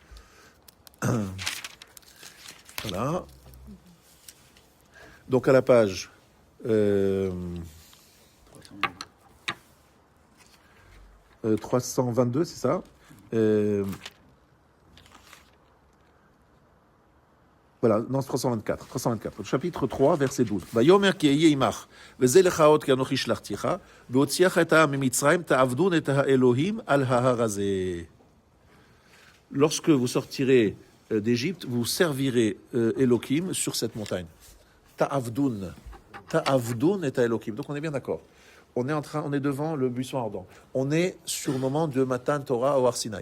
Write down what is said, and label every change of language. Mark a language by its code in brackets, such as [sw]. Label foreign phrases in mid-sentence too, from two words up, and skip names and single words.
[fr] Voilà. Donc à la page 322, c'est ça? Voilà, non, 324, le chapitre 3, verset 12. [he] ויאמר כי אהיה עמך, וזה לך האות כי אנכי שלחתיך, בהוציאך את העם ממצרים, תעבדון את האלהים על ההר הזה. [fr] Lorsque vous sortirez d'Égypte, vous servirez Elohim sur cette montagne. [he] תעבדון את האלהים. [fr] Donc on est bien d'accord. On est devant le buisson ardent. On est sur le moment de [he] מתן תורה [fr] au [he] הר סיני.